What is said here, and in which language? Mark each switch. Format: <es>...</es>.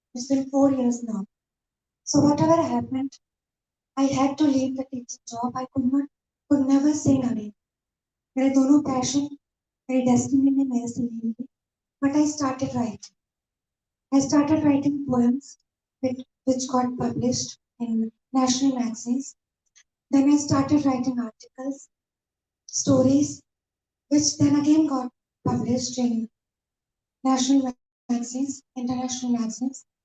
<en>It's been 4 years now. So whatever happened, I had to leave the teaching job. I could never sing again.</en> <hi>मेरे दोनों passion, मेरी destiny ने मेरे से ली थी.</hi> <en>But I started writing. I started writing poems which got published in national magazines. Then I started writing articles, stories, which then again got published in national magazines, international magazines.</en>